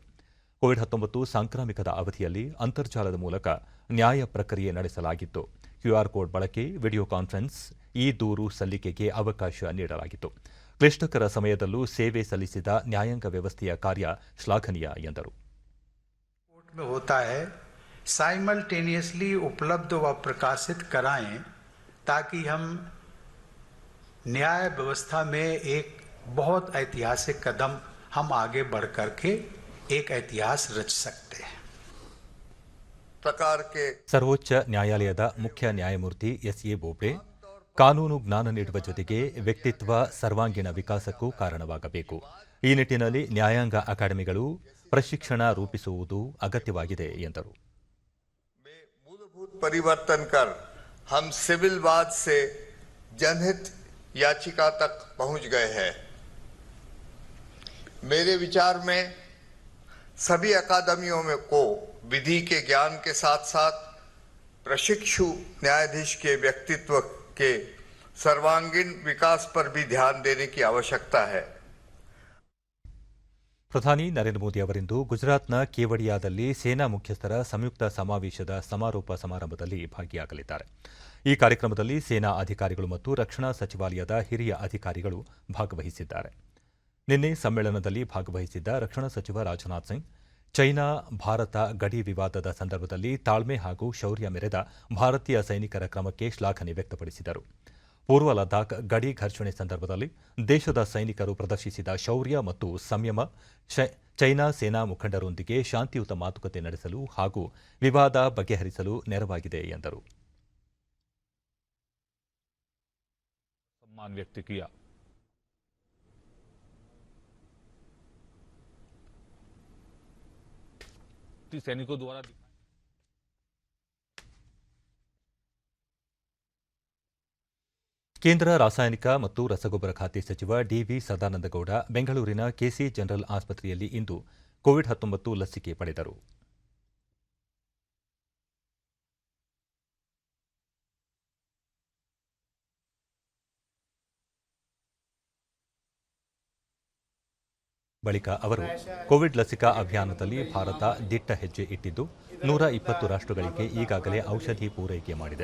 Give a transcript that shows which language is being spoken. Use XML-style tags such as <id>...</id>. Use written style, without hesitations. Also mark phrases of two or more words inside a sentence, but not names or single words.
<kn>ಕೋವಿಡ್-19 ಸಾಂಕ್ರಾಮಿಕದ ಅವಧಿಯಲ್ಲಿ ಅಂತರ್ಜಾಲದ ಮೂಲಕ ನ್ಯಾಯ ಪ್ರಕ್ರಿಯೆ ನಡೆಸಲಾಗಿತ್ತು.</kn> <en>QR code</en> <kn>ಬಳಕೆ,</kn> <en>video conference,</en> <kn>ಈ ದೂರು ಸಲ್ಲಿಕೆಗೆ ಅವಕಾಶ ನೀಡಲಾಗಿತ್ತು. ಕ್ಲಿಷ್ಟಕರ ಸಮಯದಲ್ಲೂ ಸೇವೆ ಸಲ್ಲಿಸಿದ ನ್ಯಾಯಾಂಗ ವ್ಯವಸ್ಥೆಯ ಕಾರ್ಯ ಶ್ಲಾಘನೀಯ ಎಂದರು.</kn> <hi>साइमल्टेनियसली उपलब्ध व प्रकाशित कराएं ताकि हम न्याय व्यवस्था में एक बहुत ऐतिहासिक कदम हम आगे बढ़ करके एक इतिहास रच सकते हैं.</hi> <kn>ಪ್ರಕಾರ ಸರ್ವೋಚ್ಚ ನ್ಯಾಯಾಲಯದ ಮುಖ್ಯ ನ್ಯಾಯಮೂರ್ತಿ ಎಸ್ಎ ಬೋಬ್ಡೆ, ಕಾನೂನು ಜ್ಞಾನ ನೀಡುವ ಜೊತೆಗೆ ವ್ಯಕ್ತಿತ್ವ ಸರ್ವಾಂಗೀಣ ವಿಕಾಸಕ್ಕೂ ಕಾರಣವಾಗಬೇಕು. ಈ ನಿಟ್ಟಿನಲ್ಲಿ ನ್ಯಾಯಾಂಗ ಅಕಾಡೆಮಿಗಳು ಪ್ರಶಿಕ್ಷಣ ರೂಪಿಸುವುದು ಅಗತ್ಯವಾಗಿದೆ ಎಂದರು.</kn> <hi>मूलभूत परिवर्तन कर हम सिविलवाद से जनहित याचिका तक पहुंच गए हैं. मेरे विचार में सभी अकादमियों में को विधि के ज्ञान के साथ साथ प्रशिक्षु न्यायाधीश के व्यक्तित्व के सर्वांगीण विकास पर भी ध्यान देने की आवश्यकता है.</hi> <kn>ಪ್ರಧಾನಿ ನರೇಂದ್ರ ಮೋದಿ ಅವರಿಂದು ಗುಜರಾತ್ನ ಕೇವಡಿಯಾದಲ್ಲಿ ಸೇನಾ ಮುಖ್ಯಸ್ಥರ ಸಂಯುಕ್ತ ಸಮಾವೇಶದ ಸಮಾರೋಪ ಸಮಾರಂಭದಲ್ಲಿ ಭಾಗಿಯಾಗಲಿದ್ದಾರೆ. ಈ ಕಾರ್ಯಕ್ರಮದಲ್ಲಿ ಸೇನಾ ಅಧಿಕಾರಿಗಳು ಮತ್ತು ರಕ್ಷಣಾ ಸಚಿವಾಲಯದ ಹಿರಿಯ ಅಧಿಕಾರಿಗಳು ಭಾಗವಹಿಸಿದ್ದಾರೆ. ನಿನ್ನೆ ಸಮ್ಮೇಳನದಲ್ಲಿ ಭಾಗವಹಿಸಿದ್ದ ರಕ್ಷಣಾ ಸಚಿವ ರಾಜನಾಥ್ ಸಿಂಗ್, ಚೈನಾ ಭಾರತ ಗಡಿ ವಿವಾದದ ಸಂದರ್ಭದಲ್ಲಿ ತಾಳ್ಮೆ ಹಾಗೂ ಶೌರ್ಯ ಮೆರೆದ ಭಾರತೀಯ ಸೈನಿಕರ ಕ್ರಮಕ್ಕೆ ಶ್ಲಾಘನೆ ವ್ಯಕ್ತಪಡಿಸಿದರು. ಪೂರ್ವ ಲದ್ದಾಖ್ ಗಡಿ ಘರ್ಷಣೆ ಸಂದರ್ಭದಲ್ಲಿ ದೇಶದ ಸೈನಿಕರು ಪ್ರದರ್ಶಿಸಿದ ಶೌರ್ಯ ಮತ್ತು ಸಂಯಮ ಚೈನಾ ಸೇನಾ ಮುಖಂಡರೊಂದಿಗೆ ಶಾಂತಿಯುತ ಮಾತುಕತೆ ನಡೆಸಲು ಹಾಗೂ ವಿವಾದ ಬಗೆಹರಿಸಲು ನೆರವಾಗಿದೆ ಎಂದರು.</kn> <hi>सम्मान व्यक्त किया. सैनिकों द्वारा</hi> <kn>ಕೇಂದ್ರ ರಾಸಾಯನಿಕ ಮತ್ತು ರಸಗೊಬ್ಬರ ಖಾತೆ ಸಚಿವ ಡಿವಿ ಸದಾನಂದಗೌಡ ಬೆಂಗಳೂರಿನ ಕೆಸಿ ಜನರಲ್ ಆಸ್ಪತ್ರೆಯಲ್ಲಿ ಇಂದು ಕೋವಿಡ್-19 ಲಸಿಕೆ ಪಡೆದರು. ಬಳಿಕ ಅವರು ಕೋವಿಡ್ ಲಸಿಕಾ ಅಭಿಯಾನದಲ್ಲಿ ಭಾರತ ದಿಟ್ಟ ಹೆಜ್ಜೆ ಇಟ್ಟಿದ್ದು 120 ರಾಷ್ಟ್ರಗಳಿಗೆ ಈಗಾಗಲೇ ಔಷಧಿ ಪೂರೈಕೆ ಮಾಡಿದೆ.</kn>